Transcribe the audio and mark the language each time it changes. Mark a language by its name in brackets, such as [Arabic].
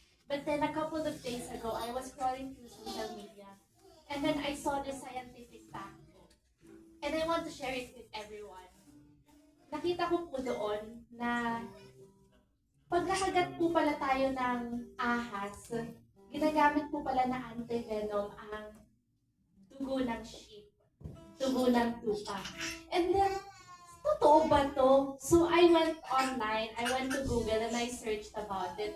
[English] But then a couple of days ago, I was scrolling through social media. And then I saw this scientific fact. And I want to share it with everyone. [Filipino] Nakita ko po doon na pag nakagat po pala tayo ng ahas, ginagamit po pala na antivenom ang dugo ng sheep, dugo ng tupa. [English] And then, [Filipino] totoo ba to? [English] So I went online, I went to Google and I searched about it.